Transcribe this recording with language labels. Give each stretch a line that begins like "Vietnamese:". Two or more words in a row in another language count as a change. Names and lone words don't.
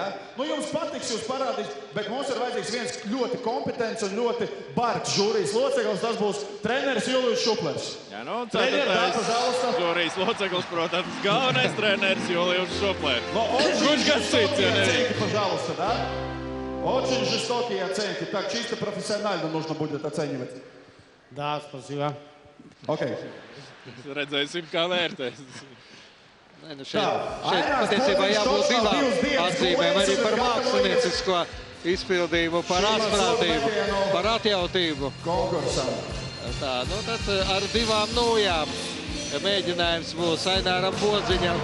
Latvian: Nu, jums patiks, jūs parādīs, bet mums ir vajadzīgs viens ļoti kompetents un ļoti bargs žūrijas loceklis. Tas būs treneris Julijs Šuplers. Jā, nu, ceturtais žūrijas loceklis, protams, galvenais treneris Julijs Šuplers. Kurš gan cits, ja nevien?
Russian: Пожалуйста, да? Очень жестокие оценки. Так, чисто профессионально нужно будет оценивать. Да, спасибо. Окей.
Latvian: Redzēsim, kā vērtēs. Nē, nu šeit patiesībā jābūt divām atzīmēm arī par māksliniecisko izpildījumu, par atprātību, par atjautību. Konkursam. Tā, nu tad ar 2 nojām mēģinājums būs Aināram Podziņam.